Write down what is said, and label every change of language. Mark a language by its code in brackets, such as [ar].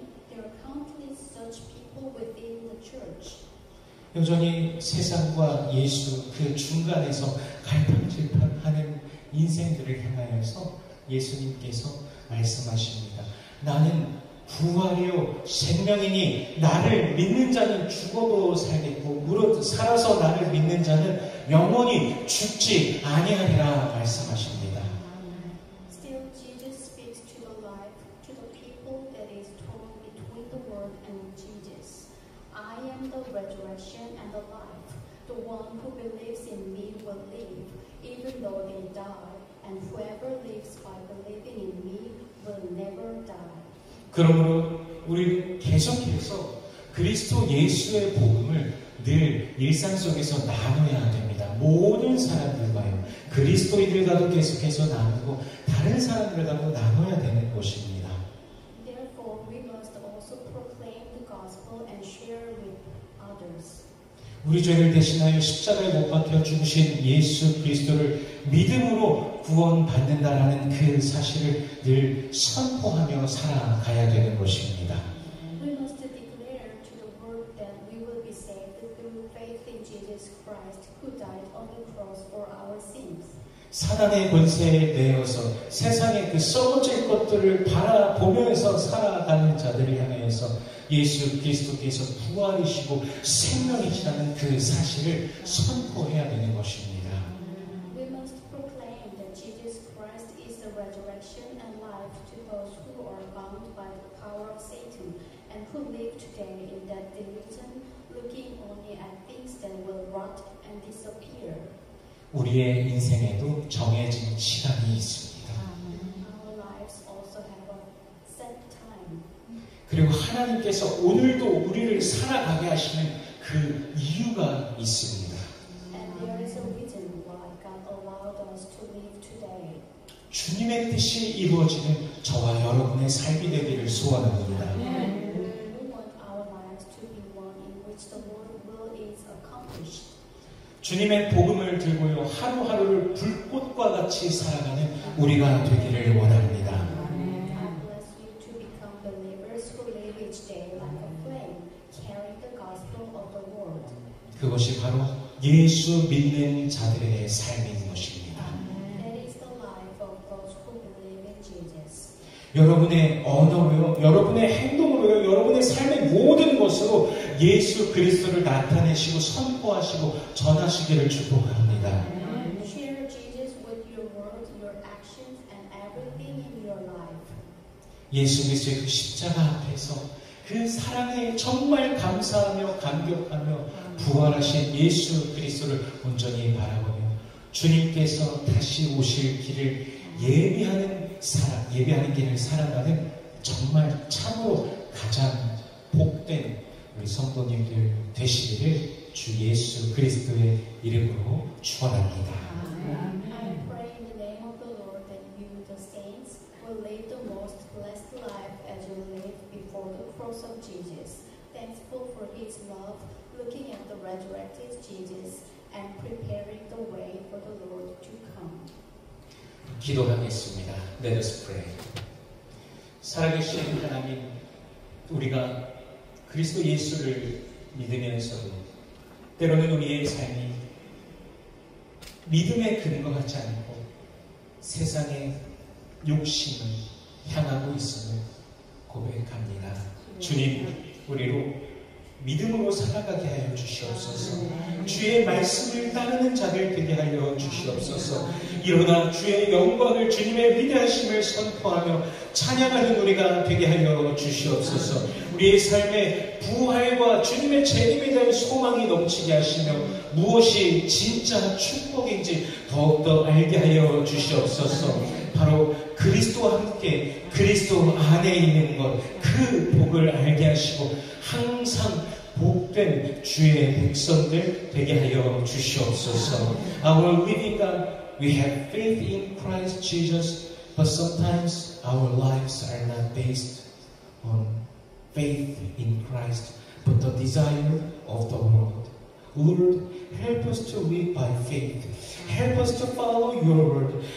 [en] There are countless such people within the church. [ko] 여전히 세상과 예수 그 중간에서 갈팡질팡하는 인생들을 향하여서 예수님께서 말씀하십니다. 나는 부활이요 생명이니 나를 믿는 자는 죽어도 살겠고 무릇 살아서 나를 믿는 자는 영원히 죽지 아니하리라 말씀하십니다. [en] Still, Jesus speaks to the life, to the people that is torn between the world and Jesus. I am the resurrection and the life. The one who believes in me will live, even though they die, and whoever lives by believing in me will never die. [ko] 그러므로 우리 계속해서 그리스도 예수의 복음을 늘 일상 속에서 나눠야 됩니다. 모든 사람들과요. 그리스도인들과도 계속해서 나누고 다른 사람들과도 나눠야 되는 것입니다. [en] Therefore, we must also proclaim the gospel and share with others. [ko] 우리 죄를 대신하여 십자가에 못 박혀 죽으신 예수 그리스도를 믿음으로 구원받는다라는 그 사실을 늘 선포하며 살아가야 되는 것입니다. [en] We must declare to the world that we will be saved through faith in Jesus Christ, who died on the cross for our sins. [ko] 사단의 권세에 내어서 세상의 그 썩어질 것들을 바라보면서 살아가는 자들을 향해서 예수 그리스도께서 부활이시고 생명이시라는 그 사실을 선포해야 되는 것입니다. [en] We must proclaim that Jesus Christ is the resurrection and life to those who are bound by the power of Satan and who live today in that delusion, looking only at things that will rot and disappear. [ko] 우리의 인생에도 정해진 시간이 있습니다. [en] Our lives also have a set time. [ko] 그리고 하나님께서 오늘도 우리를 살아가게 하시는 그 이유가 있습니다. [en] And there is a reason why God allowed us to live today. [ko] 주님의 뜻이 이루어지는 저와 여러분의 삶이 되기를 소원합니다. [en] We want our lives to be one in which the Lord's will is accomplished. [ko] 주님의 복음을 들고요 하루하루를 불꽃과 같이 살아가는 우리가 되기를 원합니다. [en] I bless you to become believers who live each day like a flame, carrying the gospel of the Lord. [ko] 그것이 바로 예수 믿는 자들의 삶인 것입니다. [en] That is the life of those who believe in Jesus. [ko] 여러분의 언어로요, 여러분의 행동으로요, 여러분의 삶의 모든 것으로 예수 그리스도를 나타내시고 선포하시고 전하시기를 축복합니다. [en] Share Jesus with your words, your actions, and everything in your life. [ko] 예수 그리스도의 그 십자가 앞에서 그 사랑에 정말 감사하며 감격하며 부활하신 예수 그리스도를 온전히 바라보며 주님께서 다시 오실 길을 예비하는 길을 살아가는 정말 참으로 가장 복된 우리 성도님들 되시기를 주 예수 그리스도의 이름으로 축원합니다. [en] I pray in the name of the Lord that you, the saints, will live the most blessed life as you live before the cross of Jesus, thankful for His love, looking at the resurrected Jesus, and preparing the way for the Lord to come. [ko] 기도하겠습니다. [en] Let us pray. [ko] 살아계신 하나님, 우리가 그리스도 예수를 믿으면서도 때로는 우리의 삶이 믿음에 근거하지 않고 세상의 욕심을 향하고 있음을 고백합니다. 주님, 우리로 믿음으로 살아가게 하여 주시옵소서. 주의 말씀을 따르는 자들 되게 하여 주시옵소서. 일어나 주의 영광을, 주님의 위대하심을 선포하며 찬양하는 우리가 되게 하여 주시옵소서. 우리의 삶에 부활과 주님의 재림에 대한 소망이 넘치게 하시며 무엇이 진짜 축복인지 더욱더 알게 하여 주시옵소서. 바로 그리스도와 함께 그리스도 안에 있는 것, 그 복을 알게 하시고 항상 복된 주의 백성들 되게 하여 주시옵소서. [en] Our living God, we have faith in Christ Jesus, but sometimes our lives are not based on faith in Christ, but the desire of the world. Lord, help us to live by faith. Help us to follow your word.